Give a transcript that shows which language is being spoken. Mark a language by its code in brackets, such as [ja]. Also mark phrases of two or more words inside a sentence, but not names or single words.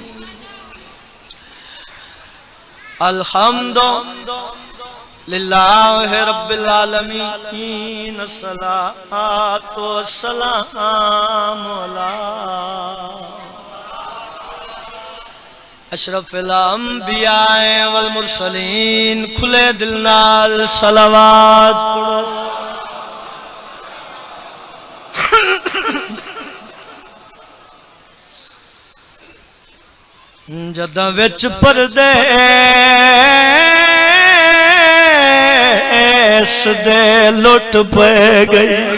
[ar] الحمد لله رب العالمين الصلاة والسلام على أشرف الأنبياء والمرسلين. [pa] کھلے دل نال صلوات پڑھو. جدا وچ پردیس دے لٹ پے گئی